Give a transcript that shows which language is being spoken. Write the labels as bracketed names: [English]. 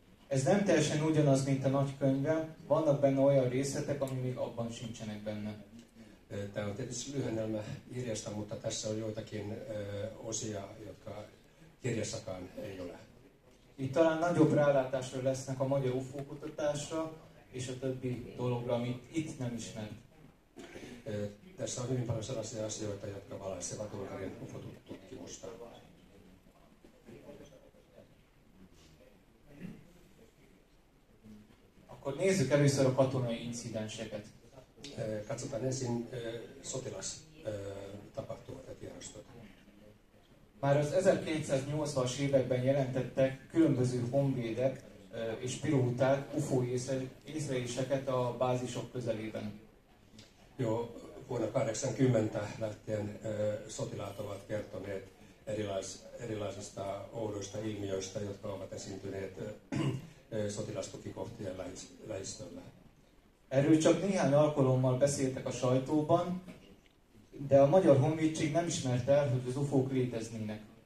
[Hungarian] Ez nem teljesen ugyanaz, mint a nagykönyvem, vannak benne olyan részletek, ami még abban sincsenek benne. [Finnish] Tämä on tietysti lyhennelmä kirjasta, mutta tässä on joitakin osia, jotka kirjassakaan ei ole. [Hungarian] Itt talán nagyobb rálátásra lesznek a magyar UFO kutatásra, és a többi dologra, amit itt nem ismert. [Finnish] Tässä on hyvin paljon sellaisia asioita, jotka valaisevat Unkarin UFO-tutkimusta. [Hungarian] Akkor nézzük először a katonai incidenseket. [Finnish] Katsotaan ensin sotilastapahtumat ja tiedostot. [Hungarian] Már az 1980-as években jelentettek különböző honvédek és pilóták UFO észleléseket a bázisok közelében. [Finnish] Jo vuonna 80 lähtien sotilaat ovat kertoneet erilaisista oudoista ilmiöistä, jotka ovat esiintyneet sotilastukikohtien lähistöllä. [Hungarian] Erről csak néhány alkalommal beszéltek a sajtóban, de a Magyar Honvédség nem ismerte el, hogy az UFO-k léteznének.